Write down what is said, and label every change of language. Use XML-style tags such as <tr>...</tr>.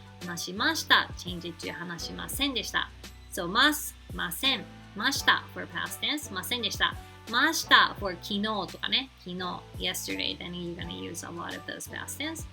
<ja>話しました。</ja> <en>change it to</en> <ja>話しませんでした。</ja> <en>So ます、ません、ました for past tense ませんでした。</en> <ja>ました for 昨日とかね。</ja> <en>昨日 yesterday. Then you're gonna use a lot of those past tense.</en>